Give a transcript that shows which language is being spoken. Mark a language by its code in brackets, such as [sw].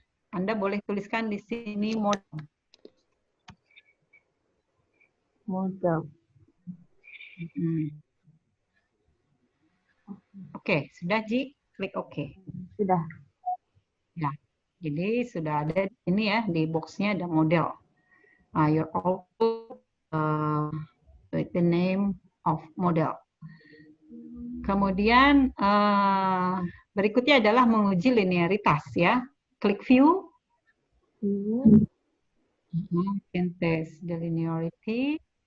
[id] Anda boleh tuliskan di sini model. Oke, sudah Ji? Klik OK. Sudah. Ya, jadi sudah ada ini ya, di box-nya ada model. [en] Your output with the name of model. [id] Kemudian berikutnya adalah menguji linearitas ya. Klik view. [en] You can test the linearity.